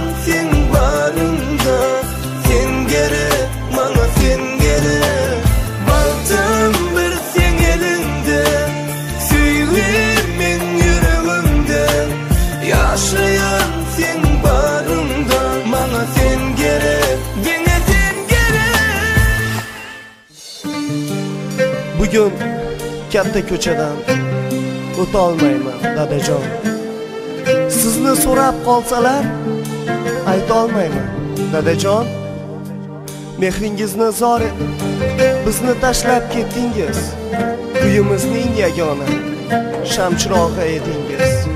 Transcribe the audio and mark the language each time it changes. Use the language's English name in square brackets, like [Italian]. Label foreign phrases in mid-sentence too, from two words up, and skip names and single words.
[Turkish] sen bağrımda sen gerek bana sen gerek baktım bir sen elinde sevdiğimin yüreğimde yaşayan sen bağrımda bana sen gerek dine sen gerek [Uzbek] Bugün katta ko'chadan o'tolmayman dadajon sizni so'rab qolsalar aytolmayman dadajon mehringizni zor bizni tashlab ketdingiz uyimizning yagona shamchirog'i edingiz